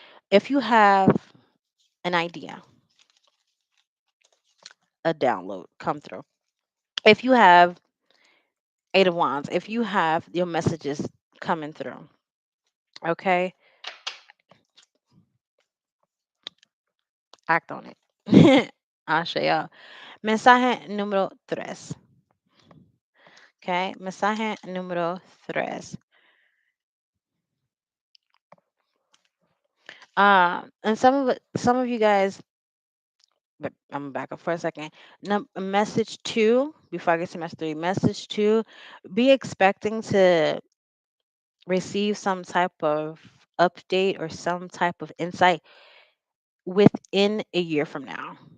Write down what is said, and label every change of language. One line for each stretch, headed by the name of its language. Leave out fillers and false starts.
English: If you have an idea, a download come through. If you have Eight of Wands, if you have your messages coming through, okay, act on it.
Spanish: Ashe. Mensaje número tres. Okay, mensaje número tres.
English: And some of you guys, but I'm gonna back up for a second. Message two, before I get to message three, message two, be expecting to receive some type of update or some type of insight within a year from now.